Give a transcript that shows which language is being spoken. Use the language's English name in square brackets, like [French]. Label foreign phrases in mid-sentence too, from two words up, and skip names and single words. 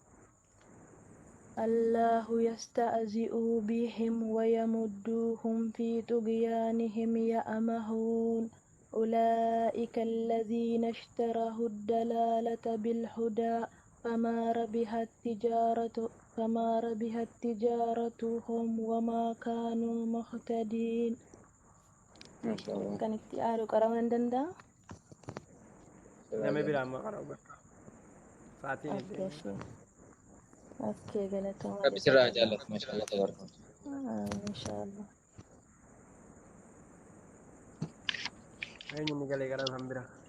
[Arabic] الله يستهزئ بهم ويمدهم في طغيانهم يعمهون. أولئك الذين اشتروا الضلالة بالهدى فما ربحت تجارتهم وما كانوا مهتدين. [Oromo] Kan itti aadu qaraman danda'a? Nama biraa amma qara'u sa'aatiin itti. Okkee galatooma. Rabbi sirraa jaallatu [Arabic] ما شاء الله تبارك. [Oromo] Inshaallah. Eenyu ni galee garan han biraa.